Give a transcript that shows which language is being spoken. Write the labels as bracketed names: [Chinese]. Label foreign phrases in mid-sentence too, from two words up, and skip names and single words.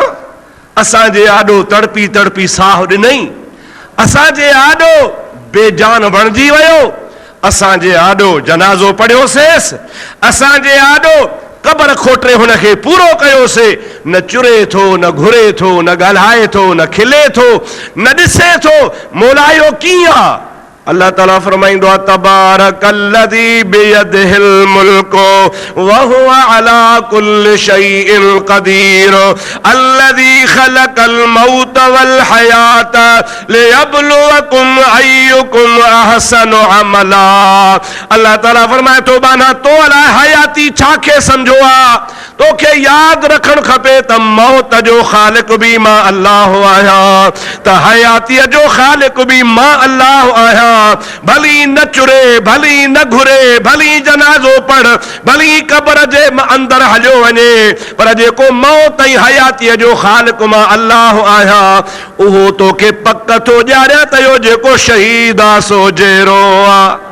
[Sindhi] असांजे आॾो तड़पी तड़पी साह ॾिनई, असांजे आॾो बेजान बणिजी वियो, असांजे आॾो जनाज़ो पढ़ियोसेस, असांजे आॾो कबर खोटे हुनखे पूरो कयोसीं। न चुरे थो, न घुरे थो, न ॻाल्हाए थो, न खिले थो, न ॾिसे थो। मौला इहो कीअं आहे? अल्लाह ताला फरमाईंदो आहे [Arabic] تبارك الذي بيده الملك وهو على كل شيء قدير الذي خلق الموت والحياة ليبلوكم أيكم أحسن عملا. [Sindhi] अल्लाह ताला फरमाए थो बाना तो अला हयाती छाखे सम्झो आहे? तोखे यादि रखणु खपे त मौत जो ख़ालिक़ बि मां अल्लाह आहियां, त हयातीअ जो ख़ालिक़ बि मां अल्लाह आहियां। भली न चुरे, भली न घुरे, भली जनाज़ो पढ़, भली कब्र जे अंदर हलियो वञे, पर जेको मौत ऐं हयातीअ जो ख़ालिक़ मां अल्लाह आहियां उहो तोखे पक थो ॼाणियां त इहो जेको शहीद आहे सो जहिड़ो आहे।